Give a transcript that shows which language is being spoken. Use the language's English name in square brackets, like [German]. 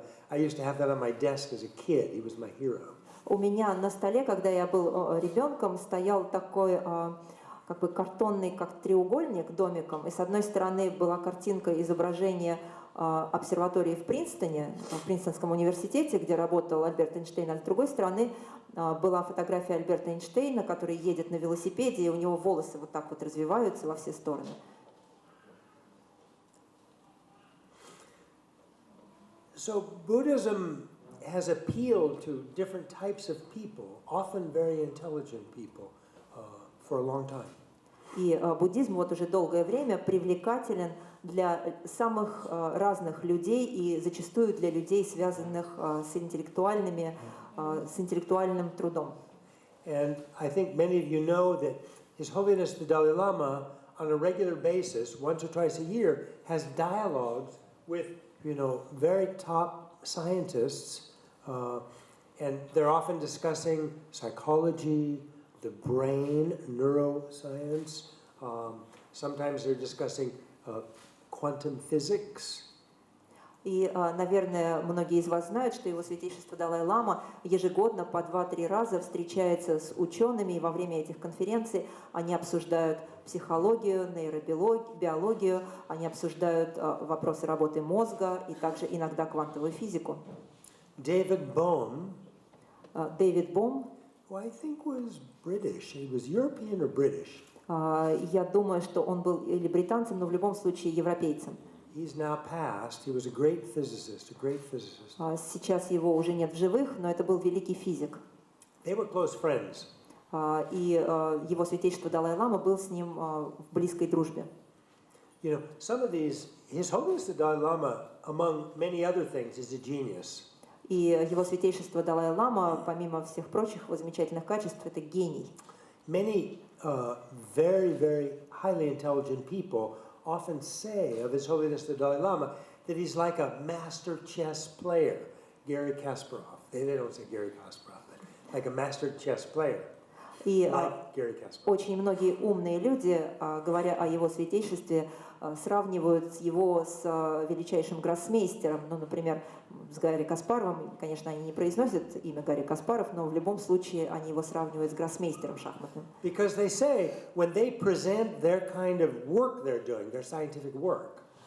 [English] I used to have that on my desk as a kid. He was my hero. [Russian] У меня на столе, когда я был ребенком, стоял такой как бы картонный, как треугольник, домиком. И с одной стороны была картинка изображения обсерватории в Принстоне, в Принстонском университете, где работал Альберт Эйнштейн, а с другой стороны была фотография Альберта Эйнштейна, который едет на велосипеде, и у него волосы вот так вот развиваются во все стороны. [English] So Buddhism has appealed to different types of people, often very intelligent people, for a long time. [Russian] И буддизм вот уже долгое время привлекателен для самых разных людей и зачастую для людей, связанных с интеллектуальным трудом. [English] And I think many of you know that His Holiness the Dalai-Lama, on a regular basis, once or twice a year, has dialogues with, very top scientists, and they're often discussing psychology, the brain, neuroscience. Sometimes they're discussing quantum physics. [Russian] И, наверное, многие из вас знают, что Его Святейшество Далай-лама ежегодно по 2-3 раза встречается с учеными, и во время этих конференций они обсуждают психологию, нейробиологию, они обсуждают вопросы работы мозга и также иногда квантовую физику. [English] David Bohm, who I think was British, he was European or British. [Russian] Я думаю, что он был или британцем, но в любом случае европейцем. [English] He's now passed. He was a great physicist. [Russian] Сейчас его уже нет в живых, но это был великий физик. [English] They were close friends. [Russian] И Его Святейшество Далай-лама был с ним в близкой дружбе. [English] Some of these, His Holiness the Dalai-Lama, among many other things, is a genius. [Russian] И Его Святейшество Далай-лама, помимо всех прочих его замечательных качеств, это гений. [English] Many very, very highly intelligent people often say of His Holiness the Dalai-Lama that he's like a master chess player, Garry Kasparov. They don't say Garry Kasparov, but like a master chess player. [Russian] И очень многие умные люди, говоря о Его Святейшестве, сравнивают его с величайшим гроссмейстером, например, с Гарри Каспаровым. Конечно, они не произносят имя Гарри Каспаров, но в любом случае они его сравнивают с гроссмейстером шахматным. [English] Because they say when they present their kind of work they're doing, their scientific work.